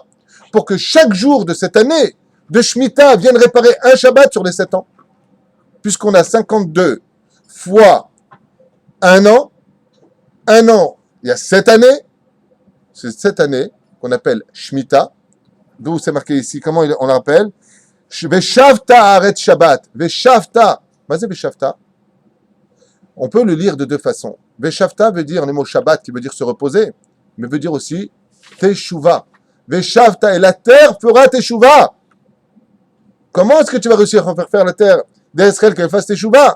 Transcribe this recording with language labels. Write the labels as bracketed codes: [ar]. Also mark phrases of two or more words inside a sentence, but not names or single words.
[fr] Pour que chaque jour de cette année de Shemitah vienne réparer un Shabbat sur les 7 ans. Puisqu'on a 52 fois un an, il y a 7 années, c'est cette année qu'on appelle Shemitah, d'où c'est marqué ici, comment on l'appelle? [he] ושבתה הארץ שבת. ושבתה. [fr] Qu'est-ce que Veshavta? On peut le lire de deux façons. Veshavta veut dire le mot Shabbat qui veut dire se reposer, mais veut dire aussi Teshuvah. Veshavta, et la terre fera Teshuvah. Comment est-ce que tu vas réussir à faire la terre d'Israël qu'elle fasse Teshuvah?